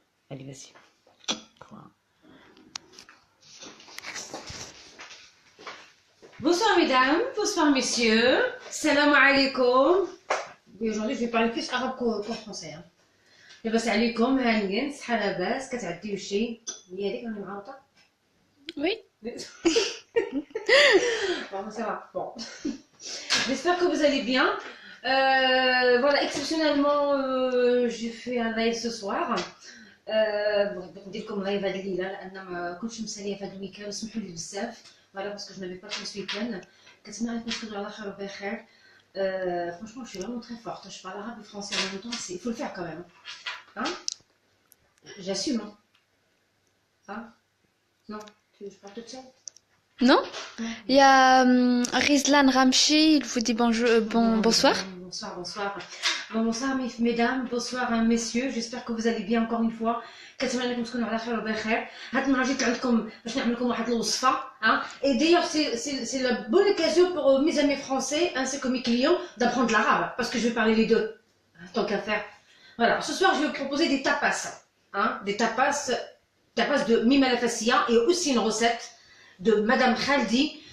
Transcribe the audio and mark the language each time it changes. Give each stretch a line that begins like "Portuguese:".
French: Allez, vas-y. Quoi? Bonsoir mesdames, bonsoir messieurs. Salam alaikum. Oui, aujourd'hui, je vais parler plus arabe qu'en français. Hein.
Arabic: لاباس عليكم هانيين صحة لاباس كتعديو شي هي هذيك راني معاوطة.
French: Oui. Bon, ça va. Bon. J'espère que vous allez bien. Voilà, exceptionnellement, j'ai fait un live ce soir.
Arabic: بغيت ندير لكم لايف هاد الليله لان ما كنتش مساليه في هاد الويكاند سمحوا لي بزاف فوالا باسكو جو نافي با
French: ce week-end.
Arabic: كنتمنى عليكم تكونوا على خير وبخير.
French: Franchement, je suis vraiment très forte. Je parle arabe et français en même temps. Il faut le faire quand même. Hein? J'assume. Hein? Non, je parle toute seule. Non? Il y a Rizlan Ramchi, il vous dit bonjour, bonsoir. Bonsoir, bonsoir. Bon, bonsoir mesdames, bonsoir messieurs. J'espère que vous allez bien encore une fois.
Arabic: كنتمنى لكم تكونوا على خير وبخير. هاد المره جيت عندكم باش نعمل لكم واحد الوصفه.
French: Hein? Et d'ailleurs, c'est la bonne occasion pour mes amis français ainsi que mes clients d'apprendre l'arabe parce que je vais parler les deux. Tant qu'à faire. Voilà, ce soir je vais vous proposer des tapas. Hein? Des tapas de Mima la Fassia et aussi une recette de Madame Khaldi.